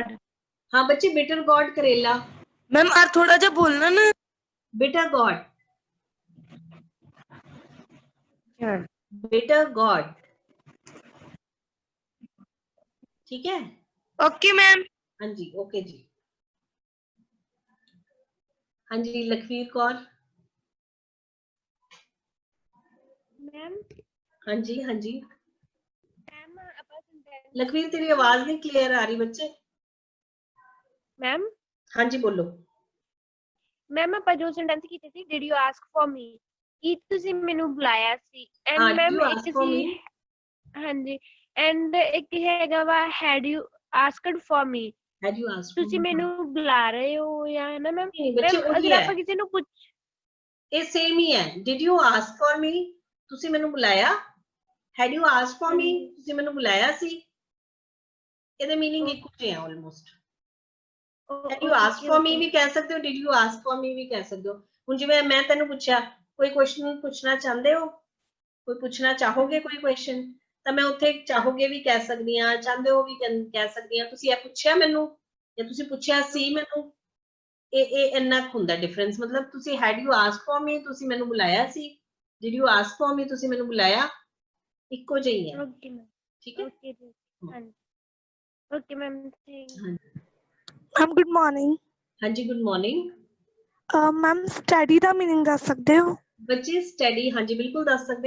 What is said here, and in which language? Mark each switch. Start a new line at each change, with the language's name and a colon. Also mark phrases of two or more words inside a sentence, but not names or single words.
Hindi: हाँ बच्चे
English: bitter God
Hindi: करेला। मैम और थोड़ा जा बोलना ना।
English: bitter God, bitter God।
Hindi: ठीक है।
English: Okay ma'am.
Hindi: हाँ जी ओके जी। हाँ जी लखवीर कौर। मैम हाँ जी हाँ जी
Punjabi: मैम ਆਪਾਂ sentence
Hindi: लखवीर तेरी आवाज नहीं क्लियर आ रही बच्चे। मैम हाँ जी बोलो।
Punjabi: मैम ਆਪਾਂ ਜੋ ਸੈਂਟੈਂਸ ਕੀਤੇ ਸੀ
English: did you ask for me,
Punjabi: ਕੀ ਤੁਸੀਂ ਮੈਨੂੰ ਬੁਲਾਇਆ ਸੀ। ਐਂਡ
Hindi: हाँ, did
Punjabi: ਮੈਮ
English: you
Punjabi: ਇੱਕ
English: ask for
Punjabi: ਸੀ
English: me?
Punjabi: ਹਾਂਜੀ ਐਂਡ ਇੱਕ ਹੈਗਾ ਵਾ
English: had you asked for me, Had you asked for
Punjabi: ਤੁਸੀਂ
English: me?
Punjabi: ਮੈਨੂੰ ਬੁਲਾ ਰਹੇ ਹੋ ਜਾਂ ਹੈ ਨਾ ਮੈਮ।
Hindi: नहीं बच्चे
Punjabi: ਮੈਮ
Hindi: वही
Punjabi: ਅਗਰ
Hindi: है,
Punjabi: ਆਪਾਂ ਕਿਸੇ ਨੂੰ ਪੁੱਛ
Hindi: ये सेम ही है।
English: Did you ask for me?
Punjabi: ਤੁਸੀਂ ਮੈਨੂੰ ਬੁਲਾਇਆ।
English: Had you asked for me?
Punjabi: ਤੁਸੀਂ ਮੈਨੂੰ ਬੁਲਾਇਆ ਸੀ। ਇਹਦੇ मीनिंग ਇੱਕੋ ਜਿਹੇ ਆ ਆਲਮੋਸਟ।
English: Had you asked for me
Punjabi: ਵੀ ਕਹਿ ਸਕਦੇ ਹੋ,
English: did you ask for me
Punjabi: ਵੀ ਕਹਿ ਸਕਦੇ ਹੋ। ਹੁਣ ਜਿਵੇਂ ਮੈਂ ਤੈਨੂੰ ਪੁੱਛਿਆ ਕੋਈ ਕੁਐਸਚਨ ਪੁੱਛਣਾ ਚਾਹੁੰਦੇ ਹੋ, ਕੋਈ ਪੁੱਛਣਾ ਚਾਹੋਗੇ ਕੋਈ ਕੁਐਸਚਨ, ਤਾਂ ਮੈਂ ਉੱਥੇ ਚਾਹੋਗੇ ਵੀ ਕਹਿ ਸਕਦੀ ਹਾਂ, ਚਾਹੁੰਦੇ ਹੋ ਵੀ ਕਹਿ ਸਕਦੀ ਹਾਂ। ਤੁਸੀਂ ਇਹ ਪੁੱਛਿਆ ਮੈਨੂੰ ਜਾਂ ਤੁਸੀਂ ਪੁੱਛਿਆ ਸੀ ਮੈਨੂੰ, ਇਹ ਇੰਨਾ ਹੁੰਦਾ ਡਿਫਰੈਂਸ। ਮਤਲਬ ਤੁਸੀਂ
English: had you asked for me
Punjabi: ਤੁਸੀਂ ਮੈਨੂੰ ਬੁਲਾਇਆ ਸੀ,
English: did you ask for me
Punjabi: ਤੁਸੀਂ ਮੈਨੂੰ ਬੁਲਾਇਆ, ਇੱਕੋ ਜਿਹੀ ਹੈ।
English: Okay ma'am.
Punjabi: ਠੀਕ ਹੈ। ਓਕੇ ਜੀ ਹਾਂਜੀ
English: okay ma'am. Ma'am good morning. ਹਾਂਜੀ good morning.
Punjabi: ਮੈਮ ਸਟੱਡੀ ਦਾ ਮੀਨਿੰਗ ਦੱਸ ਸਕਦੇ ਹੋ? ਬੱਚੇ ਸਟੱਡੀ ਹਾਂਜੀ ਬਿਲਕੁਲ ਦੱਸ ਸਕਦੇ ਆ।